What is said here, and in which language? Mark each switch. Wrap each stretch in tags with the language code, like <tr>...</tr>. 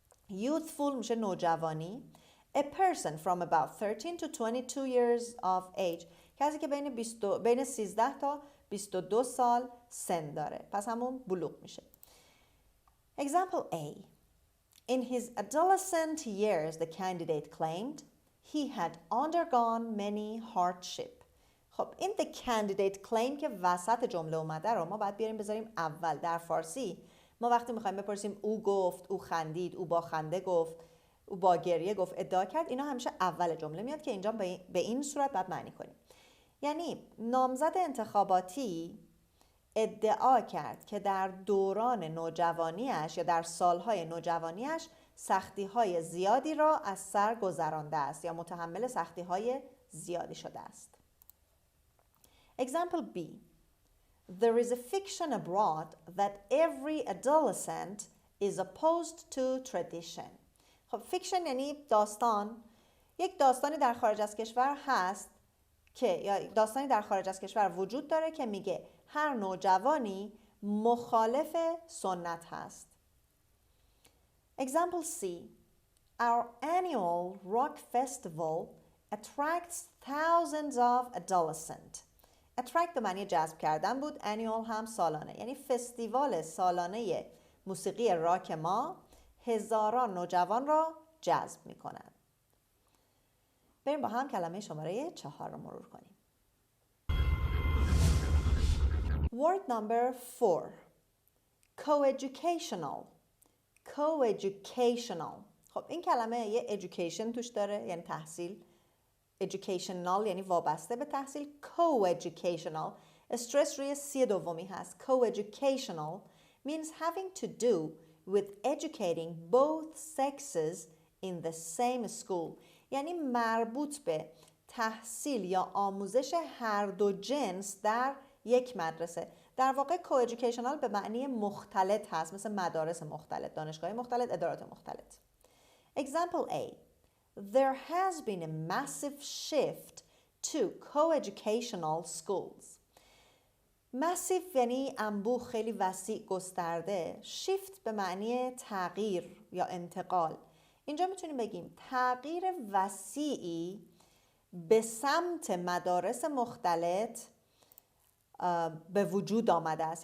<fa>Youthful میشه نوجوانی.</fa> <en>A person from about 13 to 22 years of age،</en> <fa>کسی که بین 13 تا 22 سال سن داره، پس همون بلوغ میشه.</fa> <en>Example A. In his adolescent years, the candidate claimed he had undergone many hardship.</en> <fa>خب این</fa> <en>the candidate claim</en> <fa>که وسط جمله اومده رو ما باید بیاریم بذاریم اول. در فارسی ما وقتی میخوایم بپرسیم او گفت، او خندید، او با خنده گفت، او با گریه گفت، ادعا کرد، اینا همیشه اول جمله میاد که اینجا به این صورت باید معنی کنیم. یعنی نامزد انتخاباتی ادعا کرد که در دوران نوجوانیش یا در سالهای نوجوانیش سختی‌های زیادی را از سر گذرانده است یا متحمل سختی‌های زیادی شده است.</fa> <en>Example B. There is a fiction abroad that every adolescent is opposed to tradition.</en> <fa>خب فیکشن یعنی داستان. یک داستانی در خارج از کشور هست که یا داستانی در خارج از کشور وجود داره که میگه هر نوجوانی مخالف سنت هست.</fa> <en>Example C. Our annual rock festival attracts thousands of adolescents.</en> <fa>attract به معنی جذب کردن بود، annual هم سالانه، یعنی فستیوال سالانه موسیقی راک ما هزاران نوجوان را جذب می کند. بریم با هم کلمه شماره 4 رو مرور کنیم.</fa> <en>Word number 4. coeducational. coeducational.</en> <fa>خب این کلمه یه education توش داره، یعنی تحصیل. educational یعنی وابسته به تحصیل. coeducational استرس روی سی دومی هست.</fa> <en>coeducational means having to do with educating both sexes in the same school.</en> <fa>یعنی مربوط به تحصیل یا آموزش هر دو جنس در یک مدرسه. در واقع coeducational به معنی مختلط هست، مثل مدارس مختلط، دانشگاه مختلط، ادارات مختلط.</fa> <en>Example A. There has been a massive shift to coeducational schools.</en> <fa>massive یعنی انبوه، خیلی وسیع، گسترده. shift به معنی تغییر یا انتقال. اینجا میتونیم بگیم تغییر وسیعی به سمت مدارس مختلط به وجود آمده است.</fa>